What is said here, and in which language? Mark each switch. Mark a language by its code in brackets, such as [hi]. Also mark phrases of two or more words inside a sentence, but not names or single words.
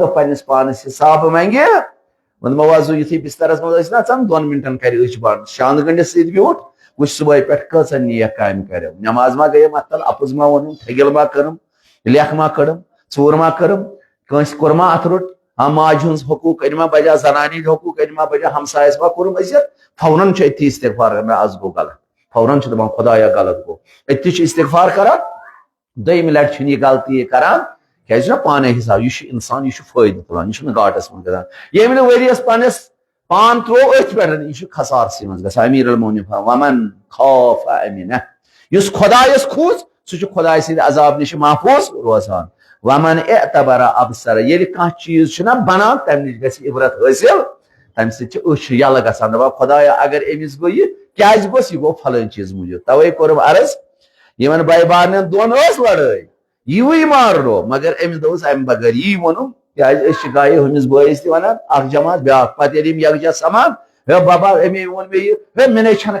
[ks] دۄہ پننس پانس حساب منگہِ وۄنۍ وضو یُتھُے بسترس منٛز ٲسۍ نا ژن 2 منٹن کرِ أچھ بنٛد شاندٕ گٔنڈِس سۭتۍ بیوٗٹھ وٕچھ صبحٲے پٮ۪ٹھ کۭژاہ نیک کامہِ کریٚم نٮ۪ماز ما گٔیم اتھ تل اپُز ما ووٚنُم ٹھگِل ما کٔرٕم لیکھ ما کٔڑٕم ژوٗر ما کٔرٕم کٲنٛسہِ کوٚر ما اتھ روٚٹ ماجہِ ہُنٛد حقوٗق أنۍ ما بجا زنانہِ ہٕنٛدۍ حقوٗق أنۍ ما بجا ہمسایس ما کوٚرُم عزت فوراً چھُ أتھی استغفار کران مےٚ آز گوٚو غلط فوراً چھُ دپان خدایا غلط گوٚو أتھی چھُ استغفار کران دوٚیمہِ لٹہِ چھُنہٕ یہِ غلطی کران کیازِ چھُنہ پانے حساب یہِ چھُ انسان یہِ چھُ فٲیدٕ تُلان یہِ چھُنہٕ گاٹس منٛز گژھان ییٚمہِ نہٕ ؤرۍیس پننس پان ترٛوو أتھۍ پٮ۪ٹھ یہِ چھُ خسارسٕے منٛز گژھان امیر المومنین [ar] ومن خوف امنہ [ks] یُس خدایس کھوٗژ سُہ چھُ خداے سٕنٛدِ عذاب نِش محفوظ روزان [ar] ومن اعتبر ابصر [ks] ییٚلہِ کانٛہہ چیٖز چھُنہ بنان تمہِ نِش گژھِ عبرت حٲصِل تمہِ سۭتۍ چھِ أچھ یلہٕ گژھان دپان خدایا اگر أمِس گوٚو یہِ کیازِ گوٚژھ یہِ گوٚو فلٲنۍ چیٖز موٗجوٗب توے کوٚرُم عرض یِمن بٲے بارنٮ۪ن دۄن ٲس لڑٲے یِوٕے مارنو مگر أمِس دوٚپُس امہِ بغٲر یی ووٚنُم کیازِ أسۍ چھِ گایہِ ہُمِس بٲیِس تہِ ونان اکھ جماعت بیاکھ پتہٕ ییٚلہِ یِم یکجاہ سمان ہے بابا امی ووٚن مےٚ یہِ ہے مےٚ نَے چھنہٕ